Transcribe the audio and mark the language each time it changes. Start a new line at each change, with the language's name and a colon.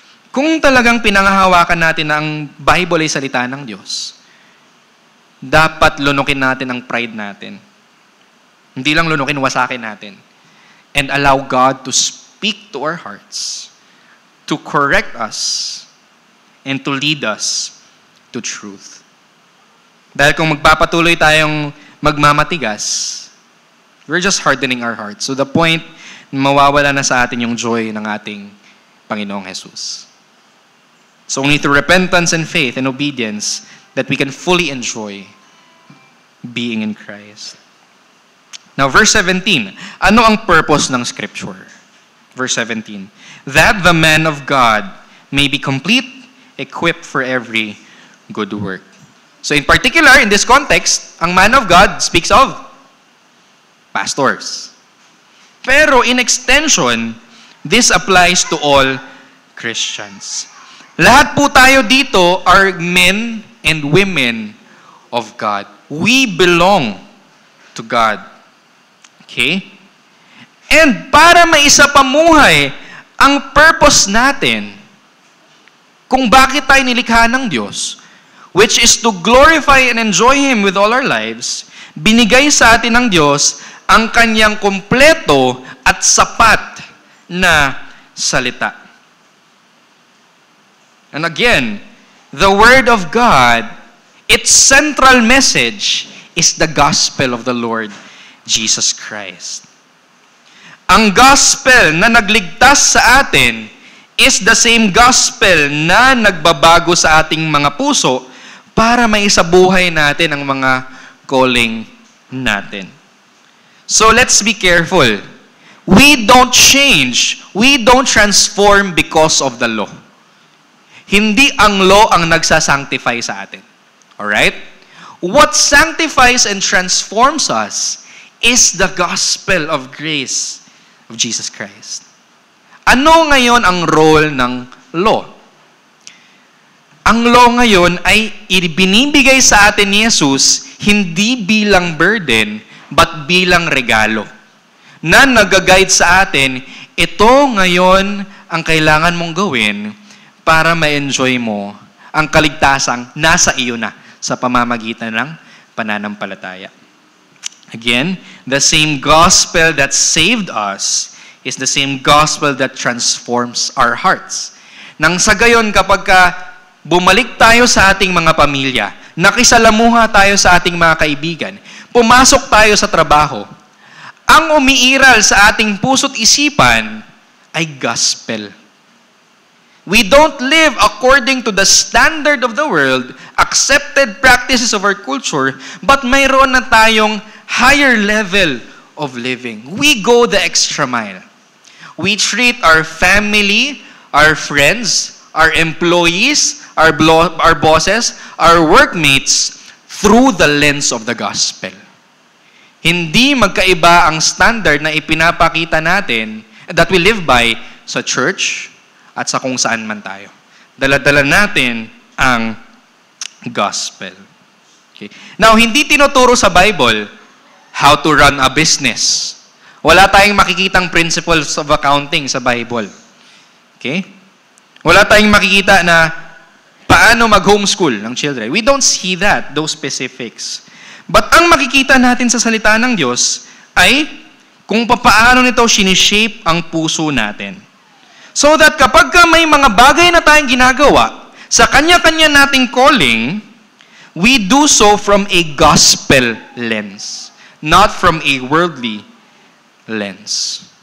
Filipino: Kung talagang pinangahawakan natin na ang Bible ay salita ng Diyos, dapat lunukin natin ang pride natin. Hindi lang lunukin, wasakin natin.
English: And allow God to speak to our hearts, to correct us, and to lead us to truth.
Filipino: Dahil kung magpapatuloy tayong magmamatigas,
English: we're just hardening our hearts.
Filipino: So the point, mawawala na sa atin yung joy ng ating Panginoong Jesus.
English: So only through repentance and faith and obedience that we can fully enjoy being in Christ. Now, verse 17.
Filipino: Ano ang purpose ng Scripture?
English: Verse 17. That the man of God may be complete, equipped for every good work. So in particular, in this context, ang man of God speaks of pastors. Pero in extension, this applies to all Christians.
Filipino: Lahat po tayo dito
English: are men and women of God. We belong to God. Okay?
Filipino: And para maisapamuhay ang purpose natin, kung bakit tayo nilikha ng Diyos,
English: which is to glorify and enjoy Him with all our lives,
Filipino: binigay sa atin ng Diyos ang kanyang kumpleto at sapat na salita.
English: And again, the Word of God, its central message is the gospel of the Lord Jesus Christ.
Filipino: Ang gospel na nagligtas sa atin
English: is the same gospel
Filipino: na nagbabago sa ating mga puso para maisabuhay natin ang mga calling natin.
English: So let's be careful. We don't change, we don't transform because of the law.
Filipino: Hindi ang law ang nagsasanctify sa atin.
English: Alright? What sanctifies and transforms us is the gospel of grace of Jesus Christ.
Filipino: Ano ngayon ang role ng law? Ang law ngayon ay ibinibigay sa atin ni Jesus hindi bilang burden, but bilang regalo. Na nag-guide sa atin, ito ngayon ang kailangan mong gawin para ma-enjoy mo ang kaligtasang nasa iyo na sa pamamagitan ng pananampalataya.
English: Again, the same gospel that saved us is the same gospel that transforms our hearts.
Filipino: Nang sa gayon, kapag bumalik tayo sa ating mga pamilya, nakisalamuha tayo sa ating mga kaibigan, pumasok tayo sa trabaho, ang umiiral sa ating puso't isipan ay gospel.
English: We don't live according to the standard of the world, accepted practices of our culture, but
Filipino: mayroon na tayong
English: higher level of living. We go the extra mile. We treat our family, our friends, our employees, our bosses, our workmates through the lens of the gospel.
Filipino: Hindi magkaiba ang standard na ipinapakita natin
English: that we live by
Filipino: sa church at sa kung saan man tayo. Dala-dala natin ang gospel.
English: Okay. Now,
Filipino: hindi tinuturo sa
English: Bible how to run a business.
Filipino: Wala tayong makikitang principles of accounting sa Bible. Okay? Wala tayong makikita na paano mag-homeschool ng children.
English: We don't see that, those specifics.
Filipino: But ang makikita natin sa salita ng Diyos ay kung paano nito sinishape ang puso natin.
English: So that
Filipino: kapag may mga bagay na tayong ginagawa sa kanya-kanya nating calling,
English: we do so from a gospel lens, not from a worldly lens.